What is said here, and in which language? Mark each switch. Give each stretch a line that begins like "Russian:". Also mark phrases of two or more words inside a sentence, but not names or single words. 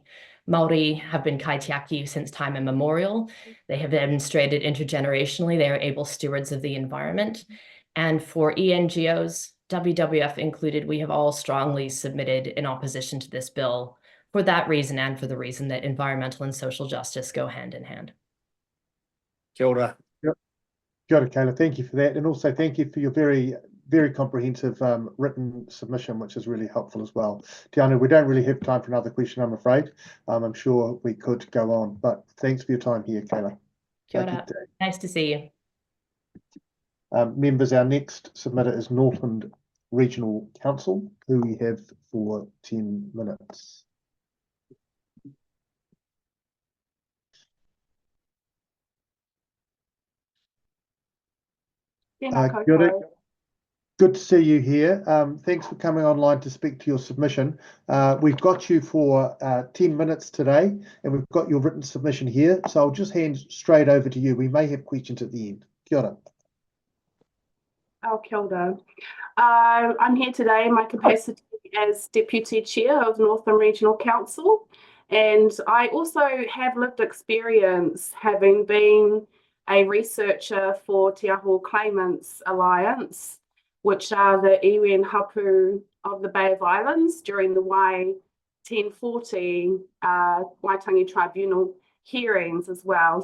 English: Māori have been kaitiaki since time immemorial. They have demonstrated intergenerationally they are able stewards of the environment. And for ENGOs, WWF included, we have all strongly submitted in opposition to this bill for that reason and for the reason that environmental and social justice go hand in hand.
Māori: Kia ora. Kia ora,
English: Kayla, thank you for that. And also thank you for your very, very comprehensive written submission, which is really helpful as well. Tiana, we don't really have time for another question, I'm afraid. I'm sure we could go on, but thanks for your time here, Kayla.
Māori: Kia ora.
English: Nice to see you. Members, our next submitter is Northland Regional Council, who we have for 10 minutes.
Māori: Kia ora.
English: Good to see you here. Thanks for coming online to speak to your submission. We've got you for 10 minutes today, and we've got your written submission here. So I'll just hand straight over to you. We may have questions at the end.
Māori: Kia ora. Kia ora.
English: I'm here today in my capacity as Deputy Chair of Northland Regional Council, and I also have lived experience having been a researcher for Te Aho Claimants Alliance, which are the iwi and hapu of the Bay of Islands during the Wai 1040 Waitangi Tribunal hearings as well.